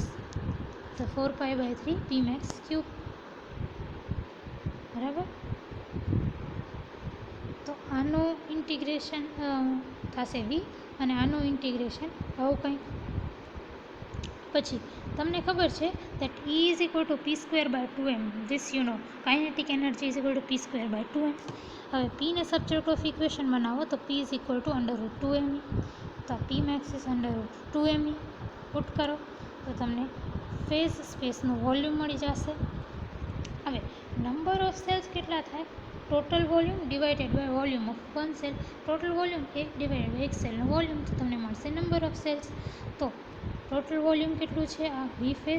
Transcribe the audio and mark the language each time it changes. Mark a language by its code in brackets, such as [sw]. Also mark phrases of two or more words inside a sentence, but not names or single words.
[gu] તો 4π/3 [en] P max cube. [gu] બરાબર. તો આનું ઇન્ટિગ્રેશન થશે વી અને આનું ઇન્ટિગ્રેશન આવું કંઈ. પછી તમને ખબર છે [en] that E is equal to p²/2m. This you know. Kinetic energy is equal to p²/2m. [gu] હવે P ને [en] subject of equation [gu] બનાવો તો [en] P is equal to √2me. [gu] તો [en] P max is √2me [gu] પુટ કરો તો તમને [en] phase spaceનું [gu] વોલ્યુમ મળી જશે. હવે [en] number of cells [gu] કેટલા થાય? [en] total volume divided by volume of one cell. total volume એક divided by એક cellનું volume, [gu] તો તમને મળશે [en] number of cells. [gu] તો [en] total volume [gu] કેટલું છે? આ વી ફેસ.